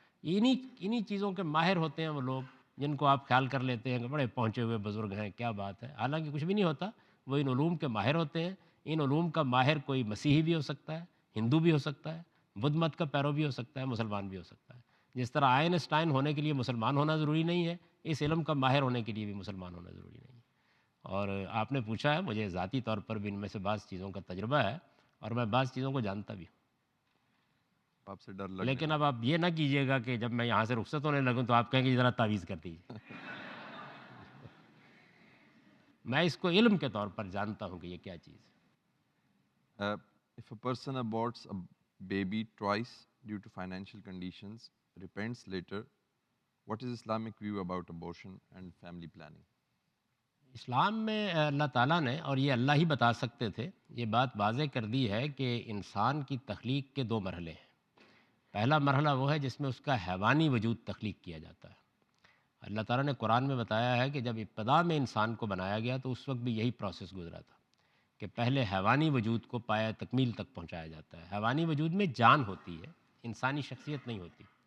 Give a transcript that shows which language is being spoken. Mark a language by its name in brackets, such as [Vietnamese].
[Urdu] انہی چیزوں کے ماہر ہوتے ہیں وہ لوگ، جن کو آپ خیال کر لیتے ہیں کہ بڑے پہنچے ہوئے بزرگ ہیں، کیا بات ہے، حالانکہ کچھ بھی نہیں ہوتا۔ وہ ان علوم کے ماہر ہوتے ہیں۔ ان علوم کا ماہر کوئی مسیحی بھی ہو سکتا ہے، ہندو بھی ہو سکتا ہے، بدھ مت کا پیرو بھی ہو سکتا ہے، مسلمان بھی ہو سکتا ہے۔ جس طرح آئنسٹائن ہونے کے لیے مسلمان ہونا ضروری نہیں ہے، اس علم کا ماہر ہونے کے لیے بھی مسلمان ہونا ضروری نہیں ہے۔ اور آپ نے پوچھا ہے، مجھے ذاتی طور پر بھی ان میں سے بعض چیزوں کا تجربہ ہے، اور میں بعض چیزوں کو جانتا بھی ہوں۔ آپ سے ڈر لگ لیکن اب آپ یہ نہ کیجیے گا کہ جب میں یہاں سے رخصت ہونے لگوں تو آپ کہیں کہ ذرا تعویذ کر دیجیے۔ میں اس کو علم کے طور پر جانتا ہوں کہ یہ کیا چیز ہے۔ [English] if a person aborts a baby twice due to financial conditions, repents later, what is Islamic view about abortion and family planning? [Urdu] اسلام میں اللہ تعالیٰ نے، اور یہ اللہ ہی بتا سکتے تھے، یہ بات واضح کر دی ہے کہ انسان کی تخلیق کے دو مرحلے ہیں۔ پہلا مرحلہ وہ ہے جس میں اس کا حیوانی وجود تخلیق کیا جاتا ہے۔ اللہ تعالیٰ نے قرآن میں بتایا ہے کہ جب ابتدا میں انسان کو بنایا گیا تو اس وقت بھی یہی پروسیس گزرا تھا کہ پہلے حیوانی وجود کو پایہ تکمیل تک پہنچایا جاتا ہے۔ حیوانی وجود میں جان ہوتی ہے، انسانی شخصیت نہیں ہوتی۔